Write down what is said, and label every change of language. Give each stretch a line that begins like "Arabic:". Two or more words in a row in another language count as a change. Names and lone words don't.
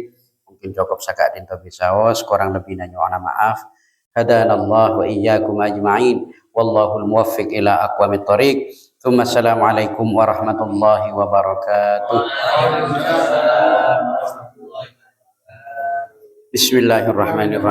Javanese: Mungkin cukup saka dinto bisaos, kurang lebih nanya maaf.
Arabic: هدانا الله وإياكم أجمعين. والله الموفق إلى أقوم الطريق. ثم السلام عليكم ورحمة الله وبركاته. بسم الله الرحمن الرحيم.